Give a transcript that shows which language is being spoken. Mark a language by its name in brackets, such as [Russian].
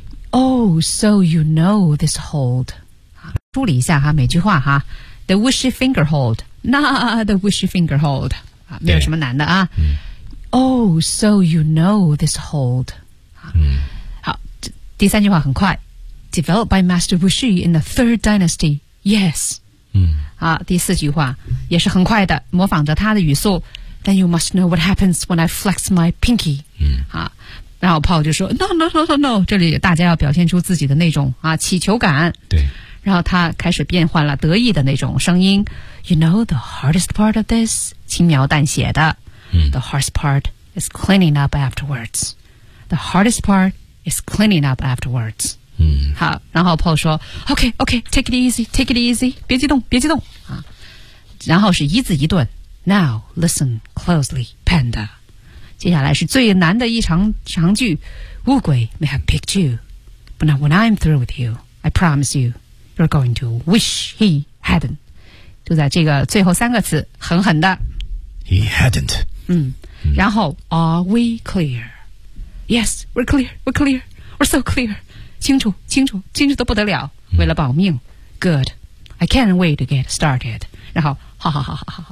[English] Oh, so you know this hold [Chinese] 啊，梳理一下哈，每句话哈 [English] ，The wishy finger hold， 那 the wishy finger hold 啊，没有什么难的啊。 Oh, so you know this hold。 [Chinese] 好，第三句话很快 [English] ，developed by Master Wuxi in the Third Dynasty. Yes. [Chinese] 好，第四句话也是很快的，模仿着他的语速。 [English] Then you must know what happens when I flex my pinky. [Chinese] 好，然后 Paul 就说 ，No. 这里大家要表现出自己的那种啊乞求感。对。然后他开始变换了得意的那种声音。 [English] You know the hardest part of this， [Chinese] 轻描淡写的。 [English] The hardest part is cleaning up afterwards. The hardest part is cleaning up afterwards. [Chinese] 好，然后 Paul 说 [English] okay, take it easy, [Chinese] 别激动、啊、然后是一字一顿 [English] Now, listen closely, Panda. [Chinese] 接下来是最难的一长句 [English] 乌龟 may have picked you, but now when I'm through with you, I promise you, you're going to wish he hadn't. [Chinese] 就在这个最后三个词狠狠的 [English] He hadn't. 然后 are we clear? Yes, we're clear. We're so clear. [Chinese] 清楚得不得了。为了保命。 [English] Good. I can't wait to get started. [Chinese] 然后好。